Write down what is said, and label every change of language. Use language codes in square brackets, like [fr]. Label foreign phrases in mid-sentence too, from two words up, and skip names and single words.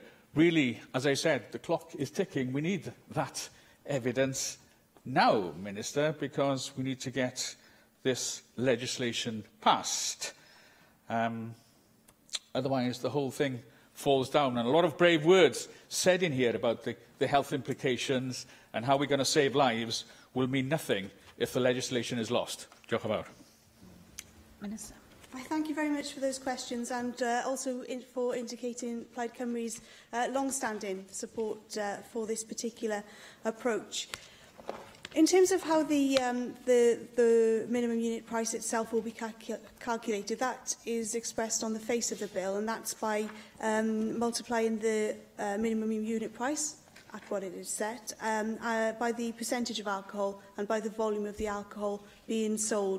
[en] Really, as I said, the clock is ticking. We need that evidence now, Minister, because we need to get this legislation passed. Otherwise, the whole thing falls down. And a lot of brave words said in here about the health implications and how we're going to save lives will mean nothing if the legislation is lost. [cy] Diolch yn fawr. [en] Minister. I thank you very much for those questions and also for indicating Plaid Cymru's long-standing support for this particular approach. In terms of how the minimum unit price itself will be calculated, that is expressed on the face of the bill, and that's by multiplying the minimum unit price at what it is set, by the percentage of alcohol and by the volume of the alcohol being sold.